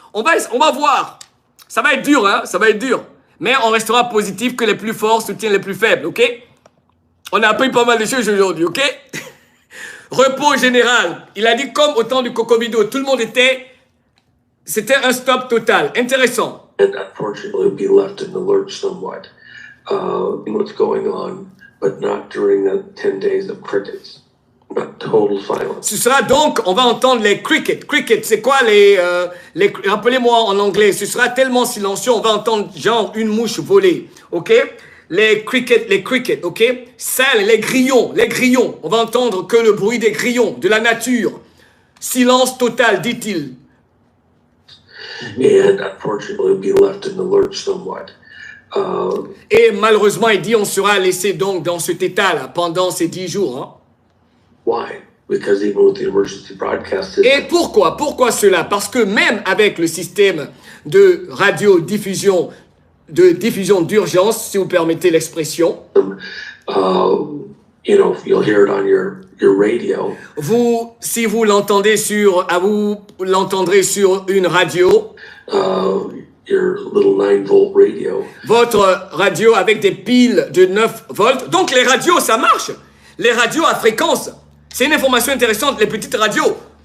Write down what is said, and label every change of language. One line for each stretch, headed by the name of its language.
French: On va voir. Ça va être dur, hein? Ça va être dur. Mais on restera positif que les plus forts soutiennent les plus faibles, ok? On a appris pas mal de choses aujourd'hui, ok? Repos général. Il a dit comme au temps du Cocovido, tout le monde c'était un stop total. Intéressant.
English: and unfortunately be left in the lurch somewhat in what's going on, but not during the 10 days of crickets. But total silence.
French: Ce sera donc, on va entendre les crickets. Crickets, c'est quoi rappelez-moi en anglais, ce sera tellement silencieux, on va entendre genre une mouche voler, ok? Les crickets, ok? Ça, les grillons. On va entendre que le bruit des grillons, de la nature. Silence total, dit-il.
English: And unfortunately be left in the lurch somewhat.
French: Et malheureusement, il dit, on sera laissé donc dans cet état-là pendant ces 10 jours, hein?
English: Why? Because even with the emergency broadcast system,
French: Et pourquoi? Pourquoi cela? Parce que même avec le système de radiodiffusion, d'urgence, si vous permettez l'expression,
English: you know, you'll hear it on your radio.
French: si vous l'entendez vous l'entendrez sur une radio,
English: Your little 9-volt radio.
French: votre radio avec des piles de 9 volts. Donc les radios, ça marche. Les radios à fréquence. C'est une information intéressante, les petites radios.